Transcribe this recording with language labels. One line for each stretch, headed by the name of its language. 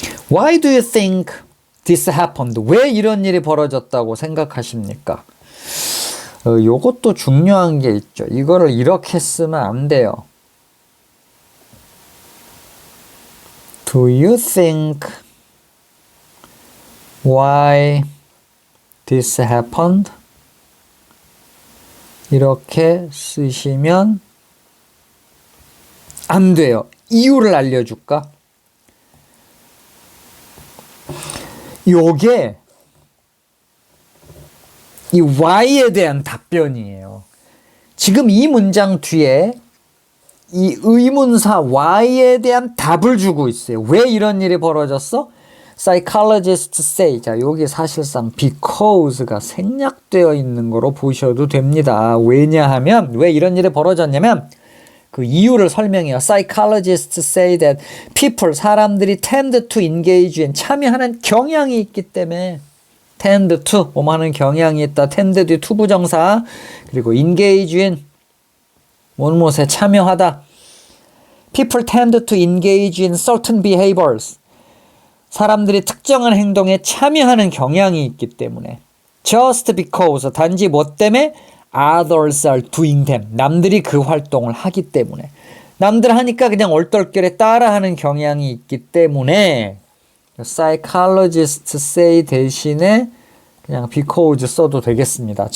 English: Why do you think this happened?
Korean: 왜 이런 일이 벌어졌다고 생각하십니까? 요것도 중요한 게 있죠. 이거를 이렇게 쓰면 안 돼요.
English: Do you think why this happened?
Korean: 이렇게 쓰시면 안 돼요. 이유를 알려줄까? 요게 이 why에 대한 답변이에요. 지금 이 문장 뒤에 이 의문사 why에 대한 답을 주고 있어요. 왜 이런 일이 벌어졌어?
English: Psychologists say.
Korean: 자, 여기 사실상 because가 생략되어 있는 거로 보셔도 됩니다. 왜냐하면 왜 이런 일이 벌어졌냐면 그 이유를 설명해요.
English: Psychologists say that people, 사람들이 tend to engage in,
Korean: 참여하는 경향이 있기 때문에
English: tend to, 뭐하는 경향이 있다.
Korean: tend to 투부정사, 그리고 engage in, 무엇에 참여하다.
English: People tend to engage in certain behaviors.
Korean: 사람들이 특정한 행동에 참여하는 경향이 있기 때문에 just because, 단지 뭐 때문에
English: others are doing them,
Korean: 남들이 그 활동을 하기 때문에 남들 하니까 그냥 얼떨결에 따라하는 경향이 있기 때문에 psychologists say 대신에 그냥 because 써도 되겠습니다.